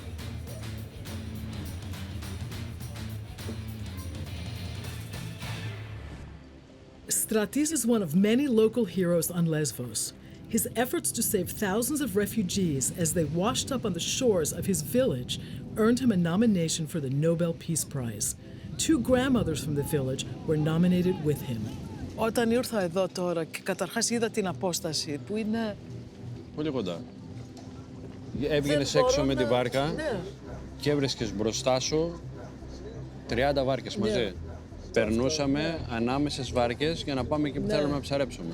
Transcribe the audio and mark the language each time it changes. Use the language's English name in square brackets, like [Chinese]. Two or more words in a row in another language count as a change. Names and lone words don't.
[English] Stratis is one of many local heroes on Lesvos. His efforts to save thousands of refugees as they washed up on the shores of his village earned him a nomination for the Nobel Peace Prize. 2 grandmothers from the village were nominated with him. [Greek] Όταν ήρθα εδώ τώρα και καταρχάς είδα την απόσταση που είναι... Πολύ κοντά. Έβγαινες έξω με τη βάρκα και έβρεσκες μπροστά σου 30 βάρκες μαζί. Περνούσαμε ανάμεσα στις βάρκες για να πάμε εκεί που θέλουμε να ψαρέψουμε.